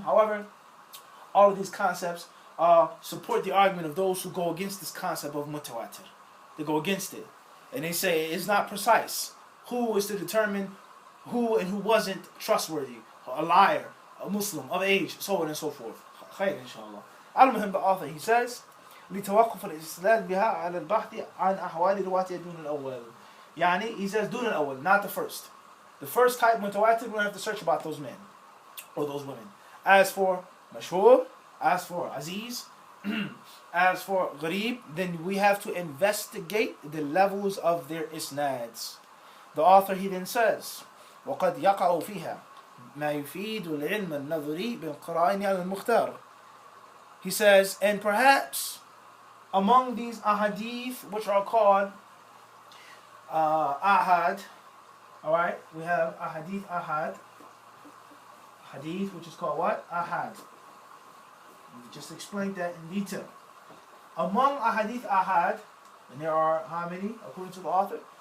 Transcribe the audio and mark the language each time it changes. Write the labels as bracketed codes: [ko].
[en] However, all of these concepts support the argument of those who go against this concept of mutawatir. They go against it, and they say it's not precise. Who is to determine who and who wasn't trustworthy, a liar, a Muslim, of age, so on and so forth. Khair, inshallah. Al-Muhim, the author, he says, [ar] لتوقف الاستدلال بها على البحث عن أحوال رواتها دون الأول. [en] يعني, he says [ar] دون الأول, [en] not the first. The first type, mutawatir, we don't have to search about those men or those women. As for mashhur, as for aziz, as for gharib, then we have to investigate the levels of their isnads. The author, he then says, [ar] وقد يقع فيها ما يفيد العلم النظري بالقرائن على المختار. [en] He says, and perhaps among these ahadith, which are called ahad, alright, we have ahadith ahad, hadith which is called what? Ahad. We just explained that in detail. Among ahadith ahad, and there are how many, according to the author?